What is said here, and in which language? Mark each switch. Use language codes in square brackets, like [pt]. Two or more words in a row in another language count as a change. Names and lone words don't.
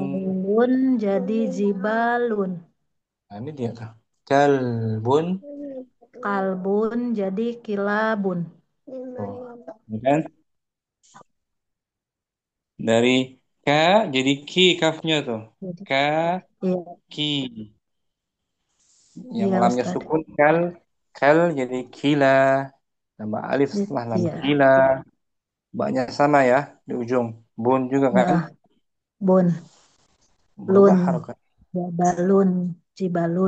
[id] Jabalun jadi jibalun. Nah, ini dia tuh. Kalbun. Kalbun jadi kilabun. Oh, ini kan dari ka jadi ki kafnya tuh. Jadi, Ka, iya, ki. Yang iya lamnya Ustaz. sukun kal jadi kila. Tambah alif setelah lam Iya, kila. Banyak sama ya di ujung. Bun juga kan ya, bun, lun, berubah harokat. [ar] جبل، جبال.